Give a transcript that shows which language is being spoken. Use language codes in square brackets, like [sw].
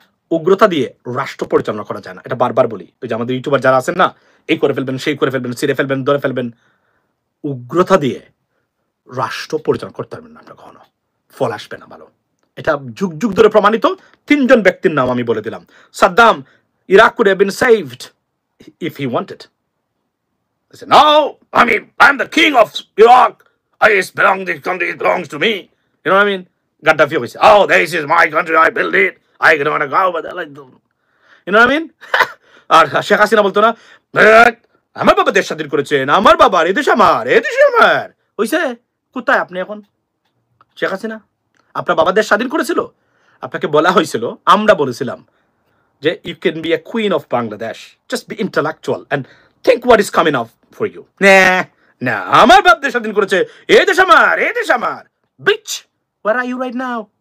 [bn] উগ্রতা দিয়ে রাষ্ট্র পরিচালনা করা যায় না, এটা বারবার বলি। ওই যে আমাদের ইউটিউবার যারা আছেন না, এই করে ফেলবেন, সেই করে ফেলবেন, ছিঁড়ে ফেলবেন, ধরে ফেলবেন। উগ্রতা দিয়ে রাষ্ট্র পরিচালনা করতে পারবেন না আপনার, কখনো ফল আসবে না ভালো। এটা যুগ যুগ ধরে প্রমাণিত। 3 জন ব্যক্তির নাম আমি বলে দিলাম। [en] Saddam, Iraq could have been saved if he wanted. They said, no, I'm the king of Iraq. This country belongs to me. You know what I mean? Gaddafi always said, oh, this is my country, I built it. I don't want to go, but I like them. You know what I mean? [bn] আর শেখ হাসিনা বলতো না, আমার বাবা দেশ স্বাধীন করেছেন, আমার বাবার এদেশ আমার, হইছে। কোথায় আপনি এখন? শেখ হাসিনা আপনার বাবা দেশ স্বাধীন করেছিল? আপনাকে বলা হয়েছিল, আমরা বলেছিলাম [en] যে you can be a queen of Bangladesh. Just be intellectual and think what is coming up for you. [bn] না আমার বাপ দেশ স্বাধীন করেছে, এই দেশ আমার, bitch, [en] where are you right now?